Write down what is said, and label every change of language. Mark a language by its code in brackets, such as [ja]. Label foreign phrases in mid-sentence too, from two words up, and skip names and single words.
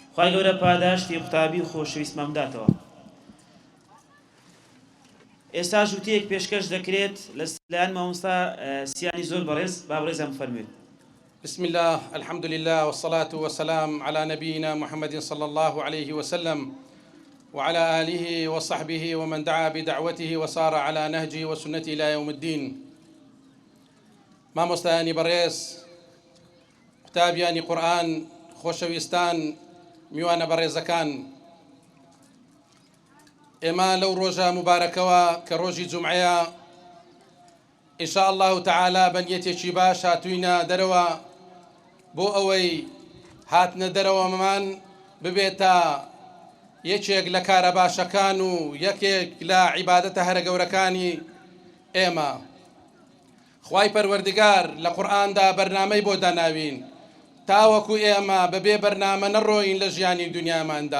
[ckb] خی گەورە پاداشتی قوتابی و خۆشەویستمان بداتەوە. ئێستا ژووتەیەک پێشکەش دەکرێت لە لایەن مامۆستا سیانی زۆر بەڕێز با بڕێزم فەرموێت. [ar] بسم الله الحمد لله والصلاة والسلام على نبينا محمد صلى الله عليه وسلم وعلى آله وصحبه ومن دعا بدعوته وصار على نهجه وسنته إلى يوم الدين. [ckb] مامۆستایانی بەڕێز، قوتابیانی قورئان، خۆشەویستان، میوانە بەڕێزەکان، ئێمە لەو ڕۆژە مبارەکەوە کە ڕۆژی جومعەیە [ar] إن شاء الله تعالى [ckb] بەنیەتێکی باش هاتووینە دەرەوە بۆ ئەوەی هاتنە دەرەوەمان ببێتە یەکێک لە کارە باشەکان و یەکێک لە عیبادەتە هەرە گەورەکانی ئێمە. خوای پەروەردگار لە قورئاندا بەرنامەی بۆ داناوین تاوەکو ئێمە بەبێ بەرنامە نەڕۆین لە ژیانی دنیاماندا.